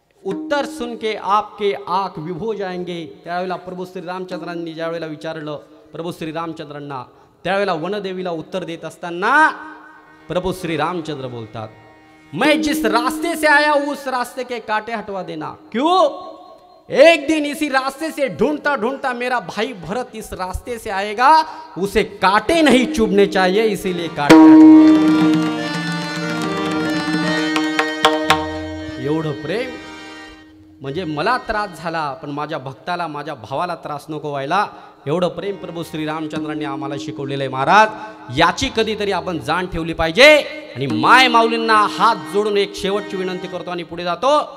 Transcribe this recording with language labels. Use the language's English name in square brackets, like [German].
[Hindi] उत्तर सुन के आपके आंख विभो जाएंगे. [Marathi] त्यावेळेला प्रभू श्रीरामचंद्रांनी ज्यावेळेला विचारलं प्रभू श्रीरामचंद्रांना, त्यावेळेला वनदेवीला उत्तर देत असताना प्रभू श्रीरामचंद्र बोलतात, [Hindi] मैं जिस रास्ते से आया उस रास्ते के कांटे हटवा देना. क्यों, एक दिन इसी रास्ते से ढूंढता ढूंढता मेरा भाई भरत इस रास्ते से आएगा, उसे कांटे नहीं चुभने चाहिए, इसीलिए कांटे. [Marathi] एवढं प्रेम म्हणजे मला त्रास झाला पण माझ्या भक्ताला, माझ्या भावाला त्रास नको व्हायला, एवढं प्रेम प्रभू श्रीरामचंद्रांनी आम्हाला शिकवलेलं आहे. महाराज याची कधीतरी आपण जाण ठेवली पाहिजे. आणि माय माऊलींना हात जोडून एक शेवटची विनंती करतो आणि पुढे जातो.